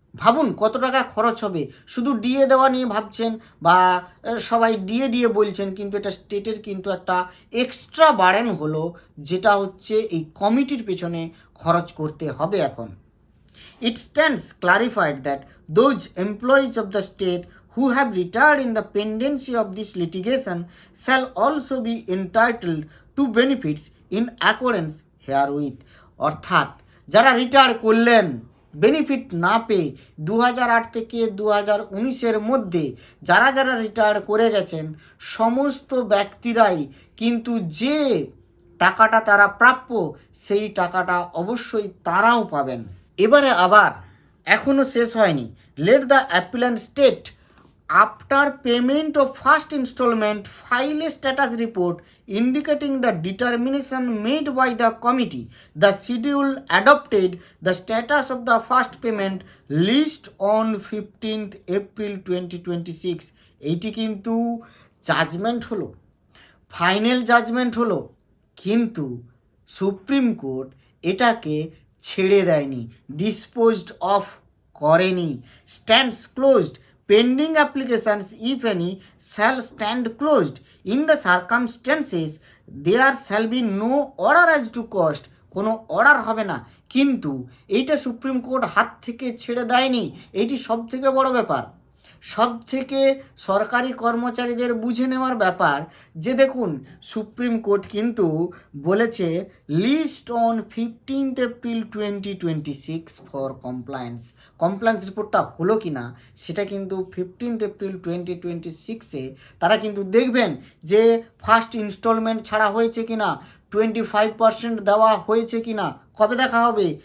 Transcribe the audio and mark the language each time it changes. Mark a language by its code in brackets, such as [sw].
[bn] ভাবুন কত টাকা খরচ হবে, শুধু ডিএ দেওয়া নিয়ে ভাবছেন বা সবাই ডিএ বলছেন, কিন্তু এটা স্টেটের কিন্তু একটা এক্সট্রা বার্ডেন হলো, যেটা হচ্ছে এই কমিটির পেছনে খরচ করতে হবে এখন। [en] It stands clarified that those employees of the state who have retired in the pendency of this litigation shall also be entitled to benefits in accordance herewith. [bn] অর্থাৎ যারা রিটায়ার করলেন বেনিফিট না পেয়ে 2008 থেকে 2019-এর মধ্যে যারা যারা রিটায়ার করে গেছেন সমস্ত ব্যক্তিরাই কিন্তু যে টাকাটা তারা প্রাপ্য সেই টাকাটা অবশ্যই তারাও পাবেন। এবারে আবার এখনো শেষ হয়নি। [en] Let the appellant state after payment of first installment file a status report indicating the determination made by the committee, the schedule adopted, the status of the first payment list on 15th April 2026। [bn] এইটি কিন্তু judgement হলো, final judgement হলো, কিন্তু supreme court এটাকে ছেড়ে দেয়নি, disposed of করেনি। [en] Stands closed, pending applications if any shall stand closed in the circumstances there shall be no order as to cost। [bn] কোনো order হবে না, কিন্তু এইটা সুপ্রিম কোর্ট হাত থেকে ছেড়ে দেয়নি। এইটি সব থেকে বড় ব্যাপার, সব থেকে সরকারি কর্মচারীদের বুঝে নেওয়ার ব্যাপার যে দেখুন সুপ্রিম কোর্ট কিন্তু বলেছে [en] list on 15th April 2026 for compliance [bn] রিপোর্টটা হলো কি না সেটা কিন্তু 15th April 2026-এ তারা কিন্তু দেখবেন যে ফার্স্ট ইনস্টলমেন্ট ছাড়া হয়েছে কি না, 25% দেওয়া হয়েছে কি না। কবে দেখা হবে?